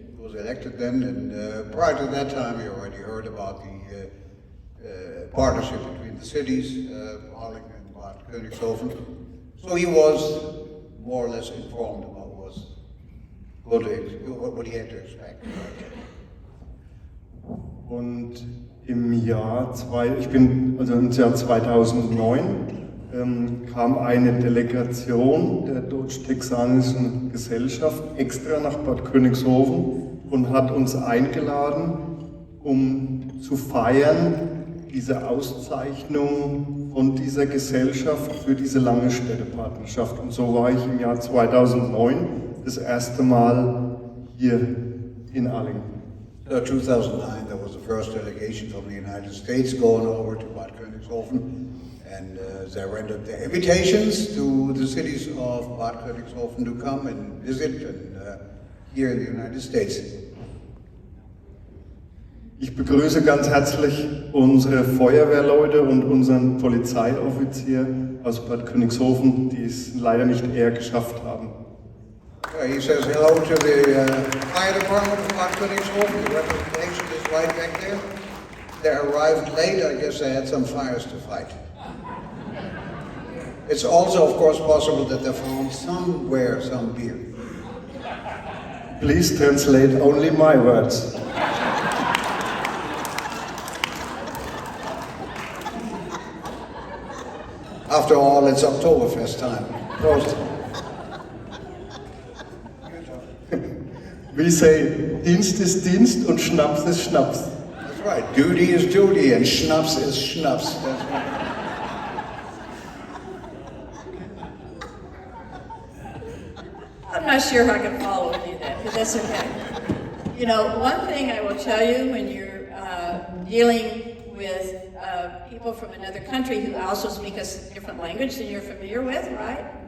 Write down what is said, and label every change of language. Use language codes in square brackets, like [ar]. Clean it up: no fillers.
[en] Was elected then, and prior to that time, we already heard about the partnership between the cities, Arlington and Bad Konigshofen. So he was more or less informed about what he had to expect. [de] Und im Jahr 2009 kam eine Delegation der deutsch-texanischen Gesellschaft extra nach Bad Konigshofen und hat uns eingeladen, um zu feiern, diese Auszeichnung von dieser Gesellschaft für diese lange Städtepartnerschaft. Und so war ich im Jahr 2009 das erste Mal hier in Arlington. [en] So 2009, there was the first delegation from the United States going over to Bad Konigshofen, and they rendered their invitations to the cities of Bad Konigshofen to come and visit and here in the United States. [de] Ich begrüße ganz herzlich unsere Feuerwehrleute und unseren Polizeioffizier aus Bad Königshofen, die es leider nicht eher geschafft haben. [en] He says hello to the fire department of Bad Konigshofen. The representation is right back there. They arrived late. I guess they had some fires to fight. It's also, of course, possible that they found somewhere some beer. Please translate only my words. After all, it's Oktoberfest time. Prost. We say, [de] Dienst ist Dienst und Schnaps ist Schnaps. [en] That's right. Duty is duty and Schnaps is Schnaps. That's right. I'm not sure if I can follow any of that, but that's okay. You know, one thing I will tell you when you're dealing with people from another country who also speak a different language than you're familiar with, right?